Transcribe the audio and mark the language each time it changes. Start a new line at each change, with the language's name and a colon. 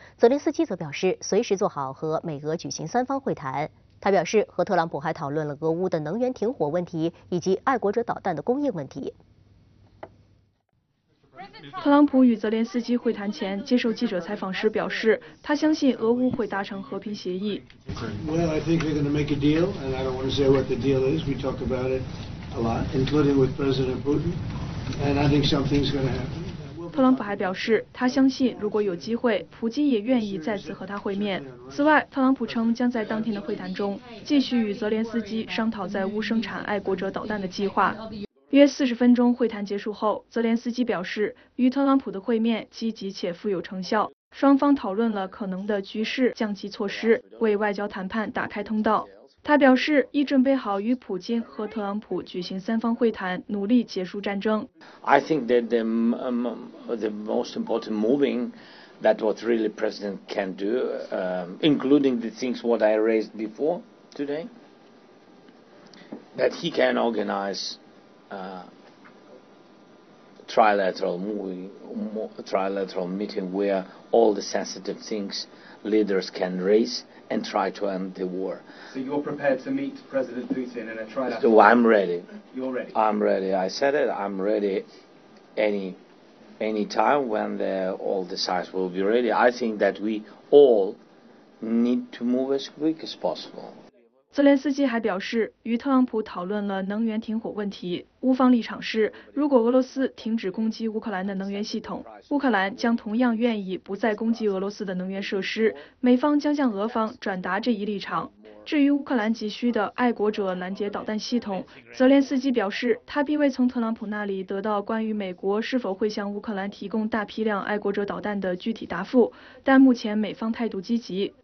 Chinese: 泽连斯基则表示，随时做好和美俄举行三方会谈。他表示，和特朗普还讨论了俄乌的能源停火问题以及爱国者导弹的供应问题。特朗普与泽连斯基会谈前接受记者采访时表示，他相信俄乌会达成和平协议。
English: Well, I think we're going to make a deal, and I don't want to say what the deal is. We talk about it a lot, including with President Putin, and I think something's going to happen.
Chinese: 特朗普还表示，他相信如果有机会，普京也愿意再次和他会面。此外，特朗普称将在当天的会谈中继续与泽连斯基商讨在乌生产爱国者导弹的计划。约四十分钟会谈结束后，泽连斯基表示，与特朗普的会面积极且富有成效，双方讨论了可能的局势降级措施，为外交谈判打开通道。他表示，已准备好与普京和特朗普举行三方会谈，努力结束战争。
English: I think that the most important moving that what really president can do, including the things what I raised before today, that he can organize. Trilateral meeting where all the sensitive things leaders can raise and try to end the war. So you're prepared to meet President Putin in a trilateral? So I'm ready. You're ready. I'm ready. I said it. I'm ready. Any time when all the sides will be ready. I think that we all need to move as quick as possible.
Chinese: 泽连斯基还表示，与特朗普讨论了能源停火问题。乌方立场是，如果俄罗斯停止攻击乌克兰的能源系统，乌克兰将同样愿意不再攻击俄罗斯的能源设施。美方将向俄方转达这一立场。至于乌克兰急需的爱国者拦截导弹系统，泽连斯基表示，他并未从特朗普那里得到关于美国是否会向乌克兰提供大批量爱国者导弹的具体答复，但目前美方态度积极。